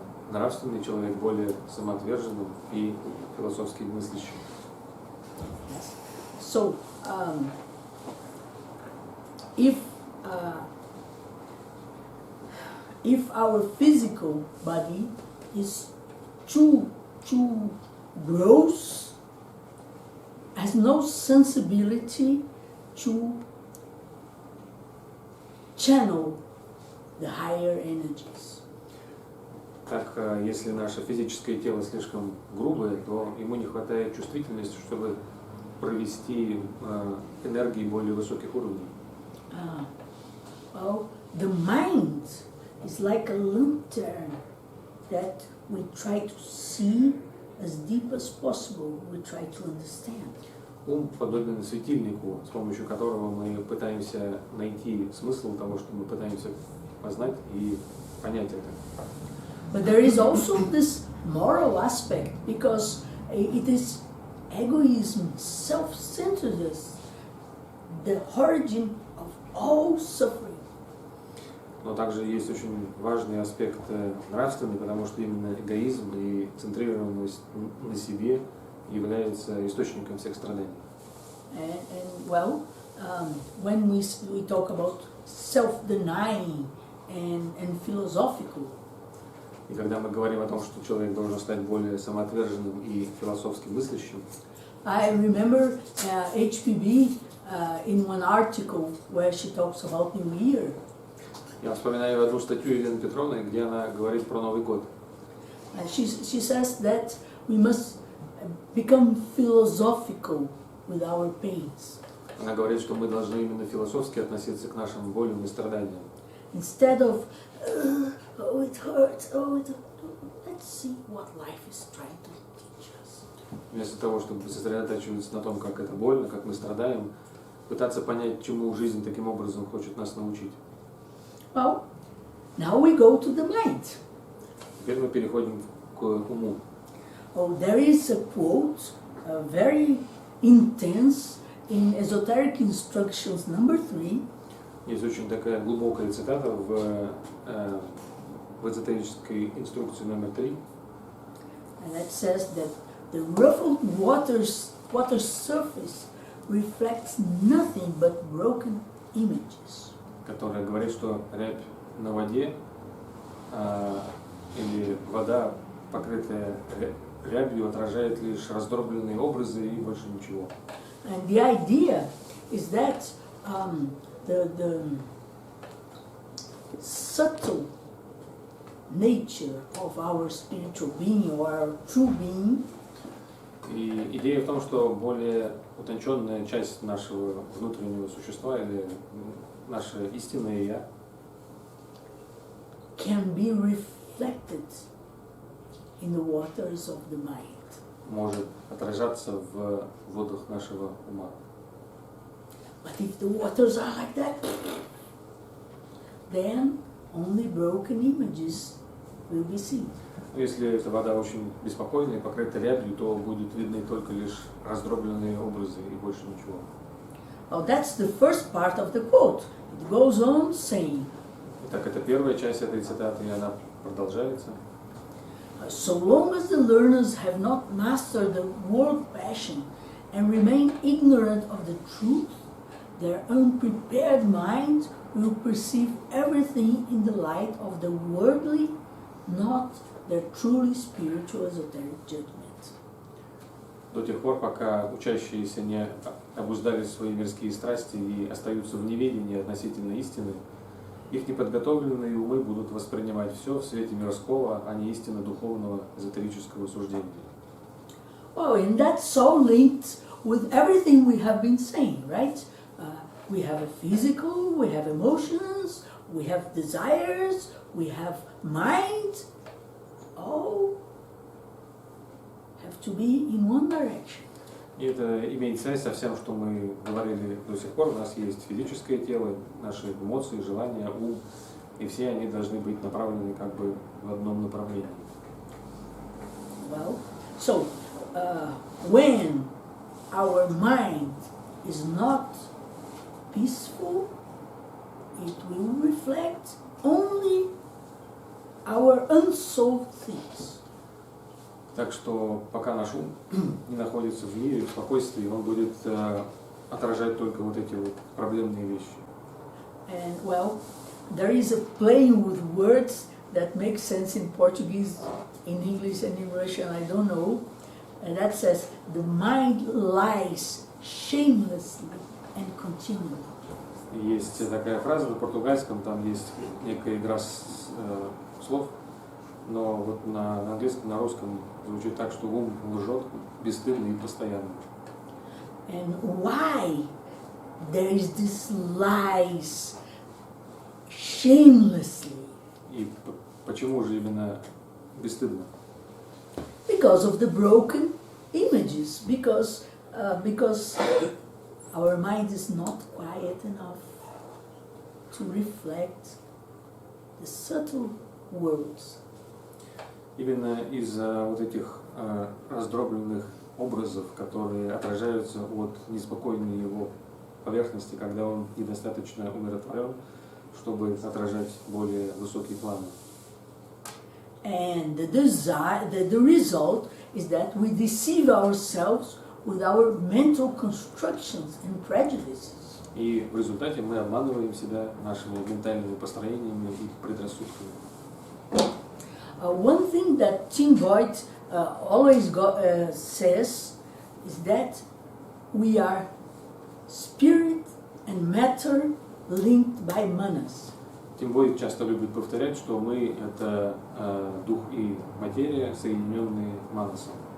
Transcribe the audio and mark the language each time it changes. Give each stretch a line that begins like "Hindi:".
Russian: Нравственный человек более самоотверженным и философски мыслящим.
English: So, if our physical body is too gross, has no sensibility to channel the higher energies.
Russian: Так, если наше физическое тело слишком грубое, то ему не хватает чувствительности, чтобы провести энергии более высоких уровней.
English: Well, the mind is like a lantern that we try to see as deep as possible, we try to understand.
Russian: Ум подобен светильнику, с помощью которого мы пытаемся найти смысл того, что мы пытаемся познать и понять это.
English: But there is also this moral aspect, because it is egoism, self-centeredness, the origin of all suffering.
Russian: Но также есть очень важный аспект нравственный, потому что именно эгоизм и центрированность на себе является источником всех страданий.
English: And well, when we talk about self-denying and philosophical,
Russian: И когда мы говорим о том, что человек должен стать более самоотверженным и философски мыслящим,
English: I remember HPB in one article where she talks about New Year.
Russian: я вспоминаю одну статью Елены Петровны, где она говорит про Новый год.
English: She says that we must become philosophical with our pains.
Russian: Она говорит, что мы должны именно философски относиться к нашим болям и страданиям.
English: Instead of, oh, it hurts, let's see what life is trying to teach us.
Russian: Вместо того, чтобы сосредотачиваться на том, как это больно, как мы страдаем, пытаться понять, чему жизнь таким образом хочет нас научить.
English: Well, now we go to the mind.
Russian: Теперь мы переходим к уму.
English: Oh, there is a quote, very intense, in Esoteric Instructions number 3.
Russian: Есть очень такая глубокая цитата в эзотерической инструкции номер 3.
English: And it says that the ruffled water surface reflects nothing but broken images.
Russian: Которая говорит, что рябь на воде или вода, покрытая рябью, отражает лишь раздробленные образы и больше ничего.
English: And the idea is that the subtle nature of our spiritual being or our true being.
Russian: И идея в том, что более утонченная часть нашего внутреннего существа или наше истинное я
English: can be reflected in the waters of the mind.
Russian: Может отражаться в водах нашего ума.
English: But if the waters are like that, then only broken images will be seen.
Russian: Если эта вода очень беспокойная и покрыта рябью, то будут видны только лишь раздробленные образы и больше ничего.
English: Now that's the first part of the quote. It goes on saying.
Russian: Итак, это первая часть этой цитаты, и она продолжается.
English: So long as the learners have not mastered the world passion and remain ignorant of the truth, their unprepared minds will perceive everything in the light of the worldly, not their truly spiritual esoteric judgment.
Russian: До тех пор, пока учащиеся не обуздали свои мирские страсти и остаются в неведении относительно истины, их неподготовленные умы будут воспринимать все в свете мирского, а не истинно духовного эзотерического суждения.
English: Well, and that's so linked with everything we have been saying, right? We have a physical, we have emotions, we have desires, we have mind. All have to be in one direction.
Russian: И это имеет связь со всем, что мы говорили до сих пор. У нас есть физическое тело, наши эмоции, желания, ум, и все они должны быть направлены как бы в одном направлении.
English: Well, so when our mind is not peaceful, it will reflect only our unsolved things.
Russian: Так что пока наш ум не находится в мире, в спокойствии, он будет отражать только вот эти вот проблемные вещи.
English: And well, there is a playing with words that makes sense in Portuguese, in English and in Russian, I don't know. And that says, the mind lies shamelessly and continually.
Russian: Есть такая фраза на португальском, там есть некая игра слов, но вот на английском, на русском звучит так, что ум лжет бесстыдно и постоянно.
English: And why there is this lies shamelessly?
Russian: И почему же именно бесстыдно?
English: Because of the broken images, because our mind is not quiet enough to reflect the subtle worlds.
Russian: Именно из-за вот этих раздробленных образов, которые отражаются от неспокойной его поверхности, когда он недостаточно умиротворен, чтобы отражать более высокие планы.
English: And the result is that we deceive ourselves with our mental constructions and prejudices.
Russian: И в результате мы обманываем себя нашими ментальными построениями и предрассудками.
English: One thing that Tim Boyd always says is that we are spirit and matter linked by manas.
Russian: Тим Бойд часто любит повторять, что мы – это дух и материя, соединенные манасом.